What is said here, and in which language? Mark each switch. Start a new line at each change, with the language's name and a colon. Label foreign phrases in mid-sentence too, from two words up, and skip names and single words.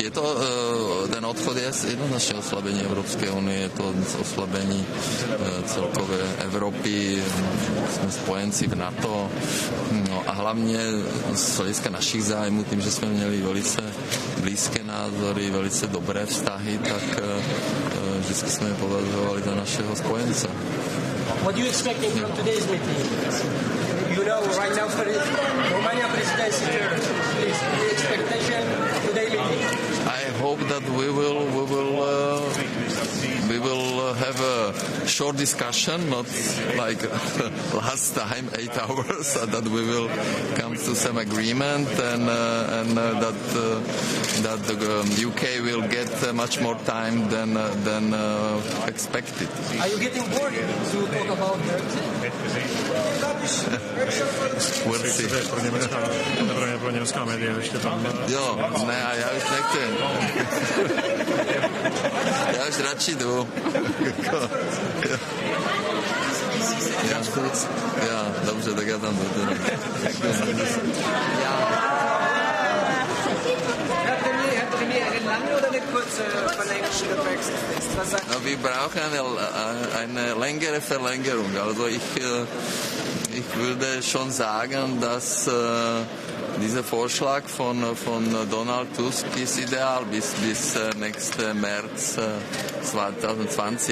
Czech: Je to, ten odchod je jednoznačně oslabení Evropské unie, je to oslabení celkové Evropy, jsme spojenci v NATO, no a hlavně z hlediska našich zájmů, tím, že jsme měli velice blízké názory, velice dobré vztahy, tak vždycky jsme je považovali za našeho spojence.
English: What do you expect from today's meeting? You know, right now, Romania presidency term. Please, the expectation today meeting. I hope that we will have a short discussion, not like last time 8 hours, that we will come to some agreement and that the UK will get much more time than expected. Are you getting bored to talk about Brexit? We'll see.
Czech: Pro německá média ještě tam. Jo, ne, a já už nechci. Já už radši jdu. Já, dobře, tak já tam jdu.
German: No, wir brauchen eine längere Verlängerung. Also ich würde schon sagen, dass dieser Vorschlag von Donald Tusk ist ideal bis nächsten März 2020.